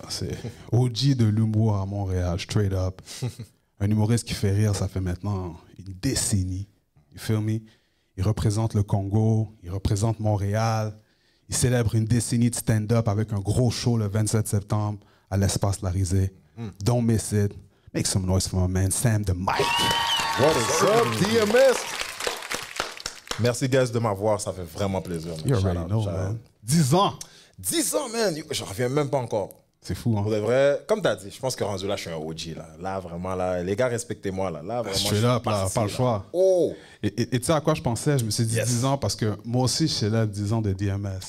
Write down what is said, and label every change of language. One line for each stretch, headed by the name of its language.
French: C'est OG de l'humour à Montréal, straight up. Un humoriste qui fait rire, ça fait maintenant une décennie.
English: You feel me?
French: Il représente le Congo, il représente Montréal. Il célèbre une décennie de stand-up avec un gros show le 27 septembre à l'Espace Larisée.
English: Don't miss it. Make some noise for my man, Sam the Mike. What is up, DMS?
French: Merci, guys, de m'avoir. Ça fait vraiment plaisir.
English: You already know, man.
French: 10 ans. 10 ans, man. J'en reviens même pas encore. C'est fou, hein? Pour de vrai, comme tu as dit, je pense que rendu là, je suis un OG. Là, vraiment, là, les gars, respectez-moi. Là, vraiment,
English: Straight up,
French: là, pas le choix. Oh! Et tu sais à quoi je pensais? Je me suis dit 10 ans parce que moi aussi, je célèbre 10 ans de DMS.